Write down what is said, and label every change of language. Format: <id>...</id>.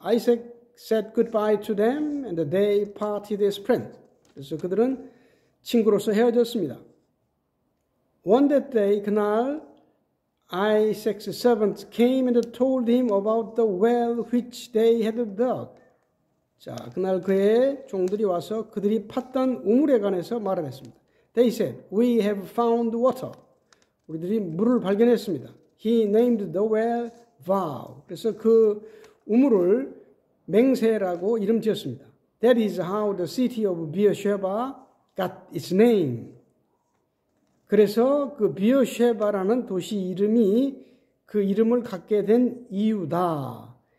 <en>Isaac said goodbye to them and they parted as friends.</en> <ko>그래서 그들은 친구로서 헤어졌습니다.</ko> <en>One that day, 그날 Isaac's servants came and told him about the well which they had dug.</en> <ko>자, 그날 그의 종들이 와서 그들이 팠던 우물에 관해서 말을 했습니다.</ko> <en>They said, we have found water.</en> <ko>우리들이 물을 발견했습니다.</ko> <en>He named the well vow.</en> <ko>그래서 그 우물을 맹세라고 이름 지었습니다.</ko> <en>That is how the city of Beersheba got its name.</en> <ko>그래서 그 비어쉐바라는 도시 이름이 그 이름을 갖게 된 이유다.</ko>